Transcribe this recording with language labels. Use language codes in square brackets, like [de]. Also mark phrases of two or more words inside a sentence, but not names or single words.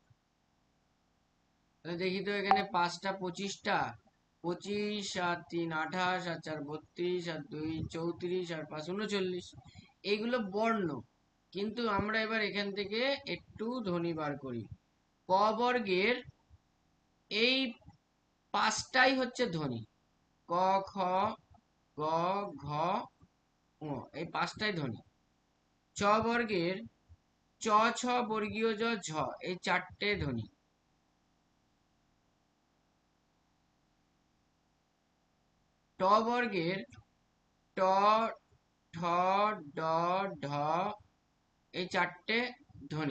[bn] তাহলে দেখি তো, এখানে 5টা 25টা, 25 আর 3 28 আর 4 32 আর 2 34 আর 5 39, এইগুলো বর্ণ। কিন্তু আমরা এবার এখান থেকে একটু ধ্বনি বার করি। ক বর্গের এই 5টাই হচ্ছে ধ্বনি। ক ক, খ, গ, ঘ, ঙ, এই পাঁচটাই ধ্বনি। চ বর্গের চ, ছ, বর্গীয় জ, ঝ, এই চারটে ধ্বনি। ট বর্গের ট, ঠ, ড, ঢ, এই চারটে ধ্বনি।